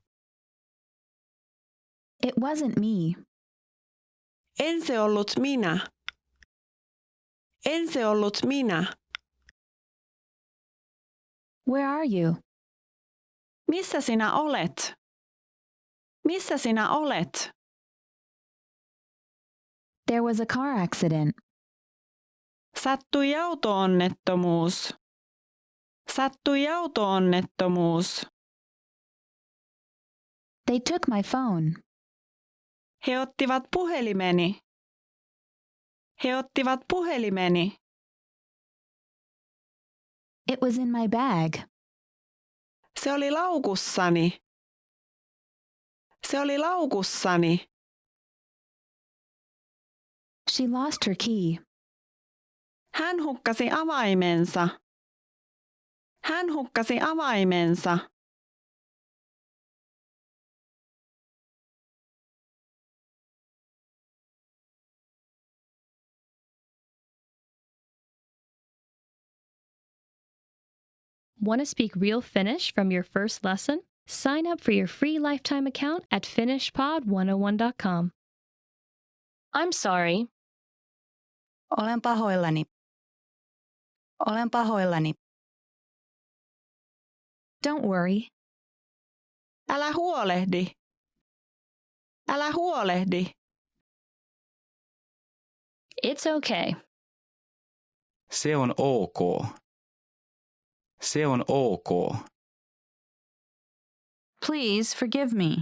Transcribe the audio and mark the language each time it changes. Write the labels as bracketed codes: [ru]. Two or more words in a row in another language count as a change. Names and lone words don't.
[en] It wasn't me. [fi] En se ollut minä. En se ollut minä. [en] Where are you? [fi] Missä sinä olet? Missä sinä olet? [en] There was a car accident. [fi] Sattui auto-onnettomuus. Sattui auto-onnettomuus. [en] They took my phone. [fi] He ottivat puhelimeni. He ottivat puhelimeni. [en] It was in my bag. [fi] Se oli laukussani. Se oli laukussani. [en] She lost her key. [fi] Hän hukkasi avaimensa. Hän hukkasi avaimensa. [en] Want to speak real Finnish from your first lesson? Sign up for your free lifetime account at finishpod101.com. I'm sorry. [fi] Olen pahoillani. Olen pahoillani. [en] Don't worry. [fi] Älä huolehdi. Älä huolehdi. [en] It's okay. [fi] Se on ok. Se on ok. [en] Please forgive me.